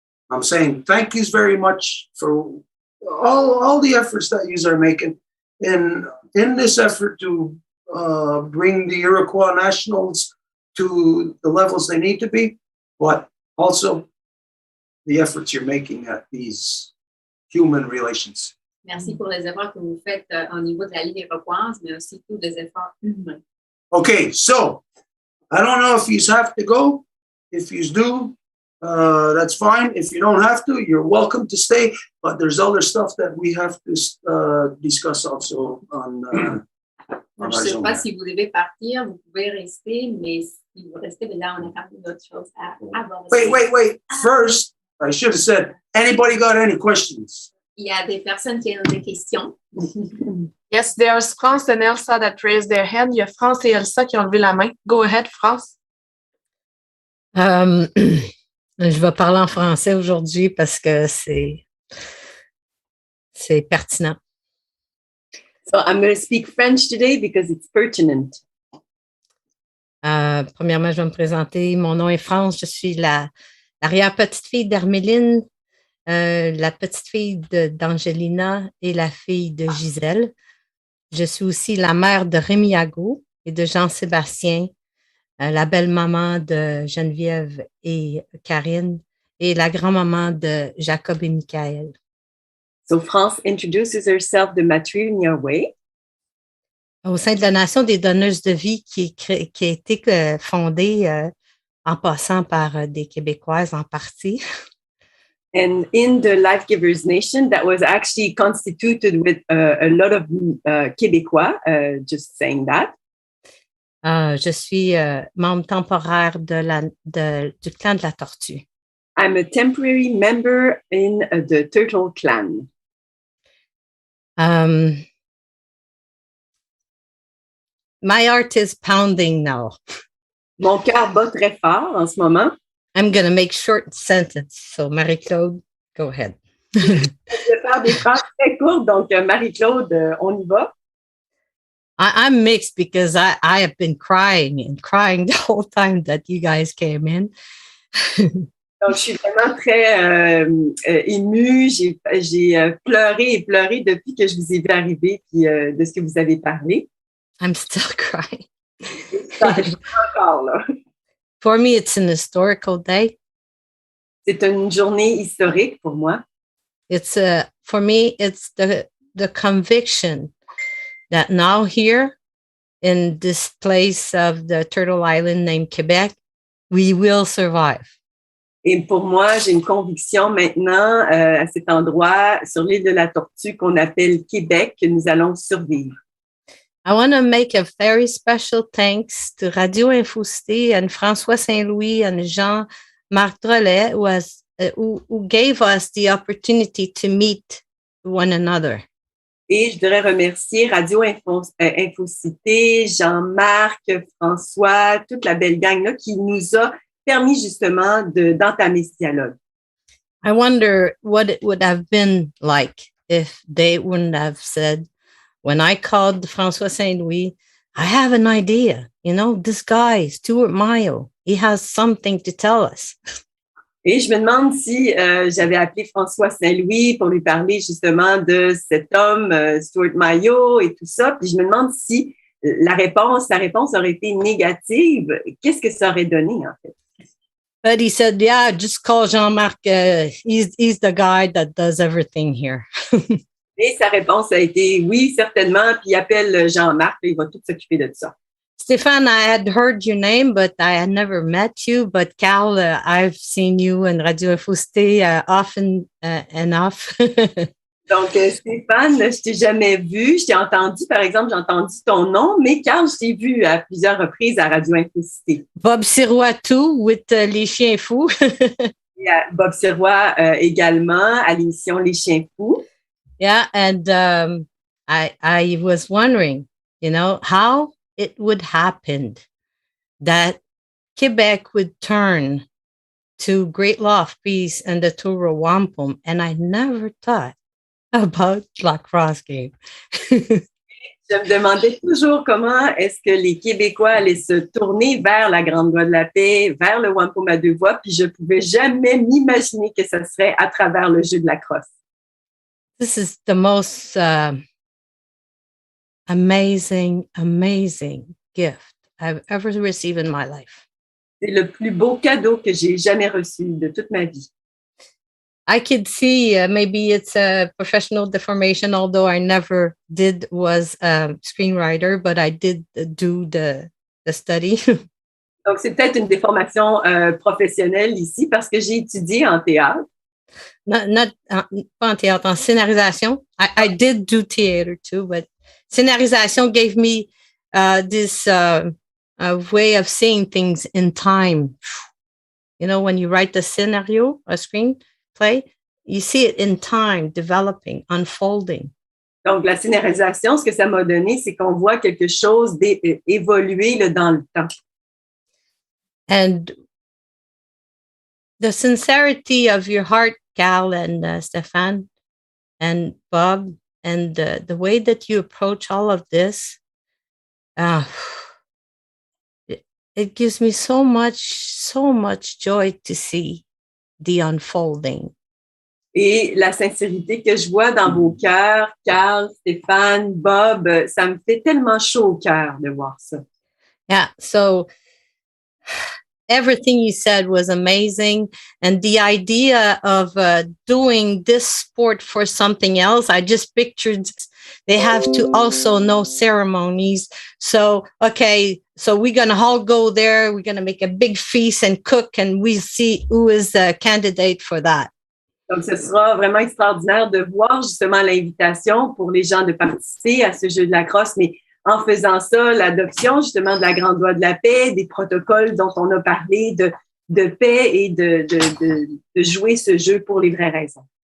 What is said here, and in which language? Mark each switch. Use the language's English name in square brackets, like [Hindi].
[English] I'm saying thank yous very much for all the efforts that yous are making in this effort to bring the Iroquois nationals to the levels they need to be, but also the efforts you're making at these human relations. [French] Merci pour les efforts que vous faites au niveau de la Ligue iroquoise, mais aussi tous les efforts humains. [English] Okay, so I don't know if you have to go. If you do, that's fine. If you don't have to, you're welcome to stay. But there's other stuff that we have to discuss also on. [French] Je ne sais pas si vous devez partir, vous pouvez rester, mais si vous restez, là, on a quand même d'autres choses à aborder. [English] Wait. First, I should have said, anybody got any questions? [French] Il y a des personnes qui ont des questions. [English] Yes, there's France and Elsa that raised their hand. [French] Il y a France et Elsa qui ont levé la main. [English] Go ahead, France. [French] Je vais parler en français aujourd'hui parce que c'est pertinent. [English] So I'm going to speak French today because it's pertinent. [French] Premièrement, je vais me présenter. Mon nom est France. Je suis l'arrière-petite-fille d'Herméline, la petite-fille d'Angelina et la fille de Gisèle. Je suis aussi la mère de Rémiago et de Jean-Sébastien, la belle-maman de Geneviève et Karine et la grand-maman de Jacob et Michael. [English] So France introduces herself the matrilineal way. [French] Au sein de la Nation des donneuses de vie qui a été fondée en passant par des Québécoises en partie. [English] And in the Life Givers Nation, that was actually constituted with a lot of Québécois, just saying that. [French] Je suis membre temporaire du clan de la Tortue. [English] I'm a temporary member in the Turtle Clan. My heart is pounding now. [French] Mon cœur bat très fort en ce moment. [English] I'm going to make short sentence. So, Marie-Claude, go ahead. [French] Je vais faire des phrases très courtes, donc Marie-Claude, on y va. [English] I'm mixed because I have been crying the whole time that you guys came in. [French] Donc, je suis vraiment très émue. J'ai pleuré et pleuré depuis que je vous ai vu arriver puis de ce que vous avez parlé. [English] I'm still crying. [French] Je suis encore là. [English] For me, it's an historical day. [French] C'est une journée historique pour moi. [English] For me, it's the conviction that now here in this place of the Turtle Island named Quebec, we will survive. [French] Et pour moi, j'ai une conviction maintenant à cet endroit sur l'île de la Tortue qu'on appelle Québec que nous allons survivre. [English] I want to make a very special thanks to Radio Infocité and François Saint-Louis and Jean-Marc Drolet who gave us the opportunity to meet one another. [French] Et je voudrais remercier Radio Infocité, Jean-Marc, François, toute la belle gang là qui nous a permis justement d'entamer ce dialogue. [English] I wonder what it would have been like if they wouldn't have said, when I called François Saint-Louis, I have an idea. You know, this guy, Stuart Myiow, he has something to tell us. [French] Et je me demande si j'avais appelé François Saint-Louis pour lui parler justement de cet homme, Stuart Myiow et tout ça. Puis je me demande si sa réponse aurait été négative. Qu'est-ce que ça aurait donné, en fait? [English] But he said, yeah, just call Jean-Marc. He's the guy that does everything here. [French] Et sa réponse a été oui, certainement. Puis il appelle Jean-Marc, il va tout s'occuper de ça. [English] Stéphane, I had heard your name, but I had never met you. But Carl, I've seen you in Radio Écoutez often enough. [French] Donc, Stéphane, je t'ai jamais vu. Je t'ai entendu, par exemple, j'ai entendu ton nom, mais Carl, je t'ai vu à plusieurs reprises à Radio Écoutez. [English] Bob Sirois, too, with Les Chiens Fous. [French] Et Bob Sirois également à l'émission Les Chiens Fous. [English] Yeah, and I was wondering, how it would happen that Quebec would turn to Great Loft Peace and the tour of Wampum, and I never thought about la crosse game. [French] Je me demandais toujours comment est-ce que les Québécois allaient se tourner vers la Grande Voie de la Paix, vers le Wampum à 2 voix, puis je pouvais jamais m'imaginer que ça serait à travers le jeu de la crosse. [English] This is the most amazing gift I've ever received in my life. [French] C'est le plus beau cadeau que j'ai jamais reçu de toute ma vie. [English] I could see maybe it's a professional deformation, although I never was a screenwriter, but I did do the study. [French] Donc, c'est peut-être une déformation professionnelle ici parce que j'ai étudié en théâtre. Pas en théâtre, en scénarisation. [English] I did do theater too, but scénarisation gave me this way of seeing things in time. When you write the scenario, a screenplay, you see it in time, developing, unfolding. [French] Donc, la scénarisation, ce que ça m'a donné, c'est qu'on voit quelque chose évoluer là, dans le temps. [English] And the sincerity of your heart, Cal and Stéphane and Bob, and the way that you approach all of this, it gives me so much joy to see the unfolding. [French] Et la sincérité que je vois dans vos cœurs, Carl, Stéphane, Bob, ça me fait tellement chaud au cœur de voir ça. [English] Yeah, so everything you said was amazing. And the idea of doing this sport for something else, I just pictured they have to also know ceremonies. So, okay, so we're going to all go there. We're going to make a big feast and cook, and we'll see who is the candidate for that. [French] Donc, ce sera vraiment extraordinaire de voir justement l'invitation pour les gens de participer à ce jeu de la crosse, mais en faisant ça, l'adoption justement de la Grande Voie de la Paix, des protocoles dont on a parlé de paix et de jouer ce jeu pour les vraies raisons.